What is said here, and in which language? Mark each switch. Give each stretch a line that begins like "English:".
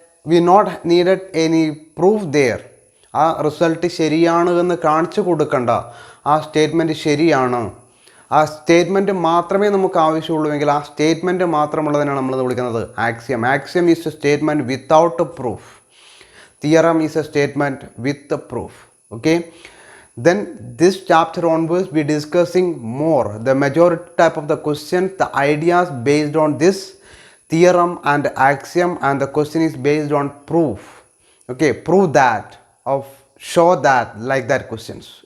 English: we not needed any proof there.
Malayalam: ആ result ശരിയാണ് എന്ന് കാണിച്ചു കൊടുക്കണ്ട, ആ സ്റ്റേറ്റ്മെൻറ്റ് ശരിയാണ്, ആ സ്റ്റേറ്റ്മെൻറ്റ് മാത്രമേ നമുക്ക് ആവശ്യമുള്ളൂവെങ്കിൽ ആ സ്റ്റേറ്റ്മെൻറ്റ് മാത്രമുള്ളതിനാണ് നമ്മൾ വിളിക്കുന്നത് axiom.
English: Axiom is a statement without a proof. Theorem is a statement with a proof. Okay, then this chapter onwards we discussing more the majority type of the questions, the ideas based on this theorem and axiom, and the question is based on proof. Okay, prove that, of show that, like that questions.